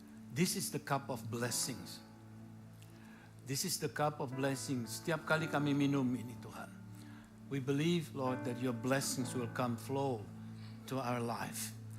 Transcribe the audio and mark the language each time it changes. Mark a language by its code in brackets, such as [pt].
[en] This is the cup of blessings. This is the cup of blessings. [id] Setiap kali kami minum ini Tuhan. [en] We believe, Lord, that your blessings will come flow to our life.